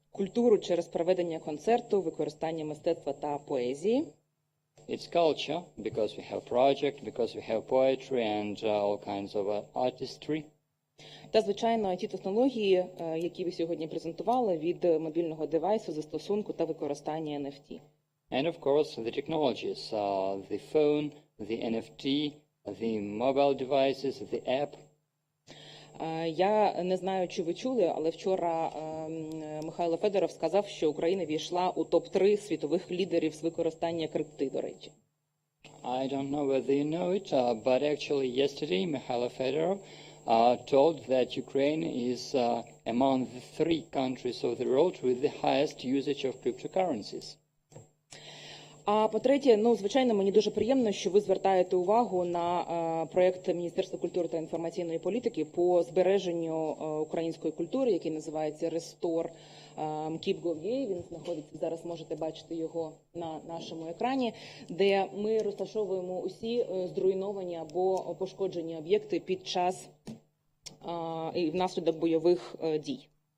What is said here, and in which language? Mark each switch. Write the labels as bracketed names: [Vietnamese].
[Ukrainian] Культуру через проведення концерту, використання мистецтва та поезії. [English] It's culture, because we have project, because we have poetry and all kinds of artistry. [Ukrainian] Та, звичайно, IT-технології, які ви сьогодні презентували, від мобільного девайсу, застосунку та використання NFT. [English] And of course, the technologies, the phone, the NFT, the mobile devices, the app. [Ukrainian] Я не знаю, чи ви чули, але вчора Михайло Федоров сказав, що Україна війшла у топ-3 світових лідерів з використання крипти, до речі. [English] I don't know whether you know it, but actually yesterday Mikhailo Fedorov told that Ukraine is among the 3 countries of the world with the highest usage of cryptocurrencies. [Ukrainian] А по-третє, звичайно, мені дуже приємно, що ви звертаєте увагу на проєкт Міністерства культури та інформаційної політики по збереженню української культури, який називається Restore Keep Go Gay. Він знаходиться, зараз можете бачити його на нашому екрані, де ми розташовуємо усі зруйновані або пошкоджені об'єкти під час і внаслідок бойових дій.